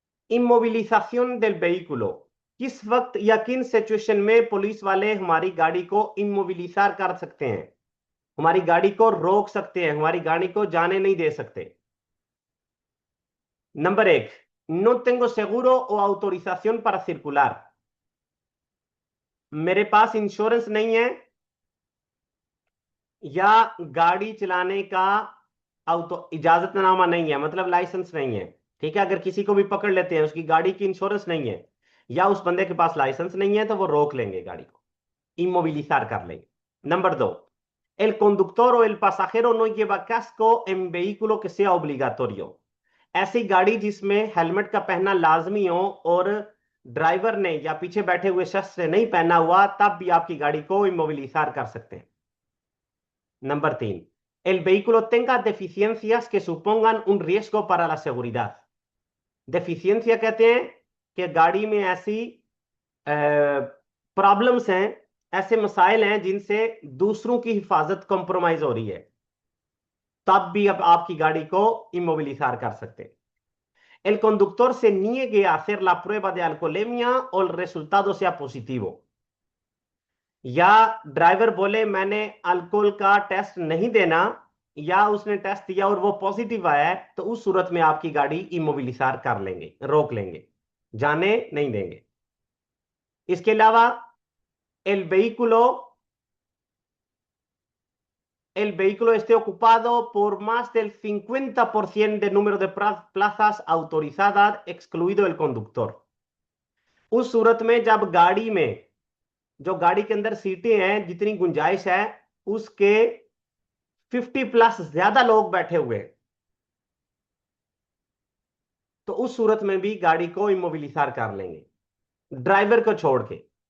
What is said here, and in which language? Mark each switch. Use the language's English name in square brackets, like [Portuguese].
[Spanish] इमोबिलिzación del vehículo। [Hindi] किस वक्त या किन सिचुएशन में पुलिस वाले हमारी गाड़ी को इमोबिलिजार कर सकते हैं, हमारी गाड़ी को रोक सकते हैं, हमारी गाड़ी को जाने नहीं दे सकते? नंबर एक, [Spanish] नो टेंगो सेगुरो o autorización para circular। [Hindi] मेरे पास इंश्योरेंस नहीं है या गाड़ी चलाने का इजाजतनामा नहीं है, मतलब लाइसेंस नहीं है। ठीक है, अगर किसी को भी पकड़ लेते हैं, उसकी गाड़ी की इंश्योरेंस नहीं है या उस बंदे के पास लाइसेंस नहीं है, तो वो रोक लेंगे गाड़ी को, [Spanish] inmovilizar [Hindi] कर लेंगे। नंबर दो, [Spanish] el conductor o el pasajero no lleva casco en vehículo que sea obligatorio। [Hindi] ऐसी गाड़ी जिसमें हेलमेट का पहनना लाजमी हो और ड्राइवर ने या पीछे बैठे हुए शख्स ने नहीं पहना हुआ, तब भी आपकी गाड़ी को इमोबिलिजार कर सकते हैं। नंबर तीन, [Spanish] el vehículo tenga deficiencias que supongan un riesgo para la seguridad। [Hindi] डेफिशिएंसिया कहते हैं कि गाड़ी में ऐसी प्रॉब्लम्स हैं, ऐसे मसाइल हैं जिनसे दूसरों की हिफाजत कॉम्प्रोमाइज हो रही है, तब भी अब आपकी गाड़ी को इमोबिलिजार कर सकते हैं। [Spanish] El conductor se niegue a hacer la prueba de alcoholemia o el resultado sea positivo। [Hindi] या ड्राइवर बोले मैंने अल्कोहल का टेस्ट नहीं देना, या उसने टेस्ट दिया और वो पॉजिटिव आया है, तो उस सूरत में आपकी गाड़ी इमोबिलिजार कर लेंगे, रोक लेंगे, जाने नहीं देंगे। इसके अलावा [Spanish] el vehículo el vehículo esté ocupado por más del 50% del número de plazas autorizadas, excluido el conductor। [Hindi] उस सूरत में जब गाड़ी में, जो गाड़ी के अंदर सीटें हैं, जितनी गुंजाइश है उसके 50+ ज्यादा लोग बैठे हुए हैं, तो उस सूरत में भी गाड़ी को इमोबिलिजार कर लेंगे, ड्राइवर को छोड़ के।